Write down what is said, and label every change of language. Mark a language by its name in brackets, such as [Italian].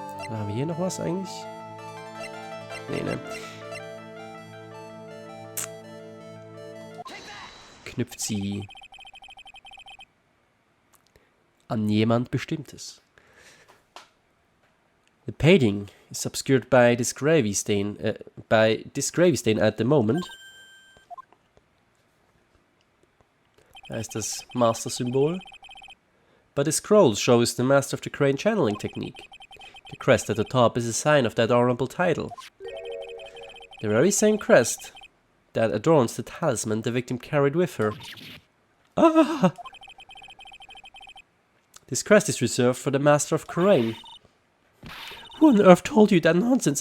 [German] Haben wir hier noch was eigentlich? Nee, ne. Knüpft sie an jemand Bestimmtes. [English] The painting is obscured by this gravy stain at the moment. [German] Da ist das Master-Symbol. [English] But the scroll shows the master of the crane channeling technique. The crest at the top is a sign of that honorable title. The very same crest that adorns the talisman the victim carried with her. Ah! This crest is reserved for the master of Crane. Who on earth told you that nonsense?